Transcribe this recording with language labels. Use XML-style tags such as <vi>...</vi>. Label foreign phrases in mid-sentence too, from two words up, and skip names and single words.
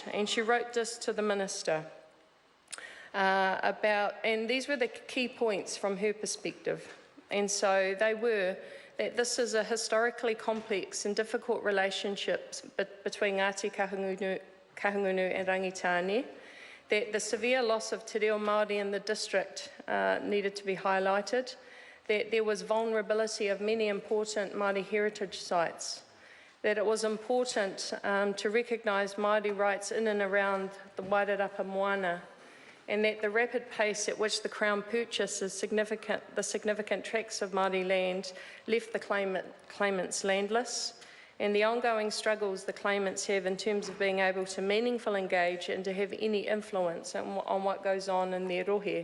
<en>And she wrote this to the Minister and these were the key points from her perspective. And so they were that this is a historically complex and difficult relationship between Ngāti Kahungunu and Rangitāne, that the severe loss of</en> <mi>te reo Māori</mi> <en>in the district needed to be highlighted, that there was vulnerability of many important Māori heritage sites, that it was important to recognise Māori rights in and around the Wairarapa moana, and that the rapid pace at which the Crown purchased the significant tracts of Māori land left the claimants landless, and the ongoing struggles the claimants have in terms of being able to meaningfully engage and to have any influence on what goes on in their rohe.</en>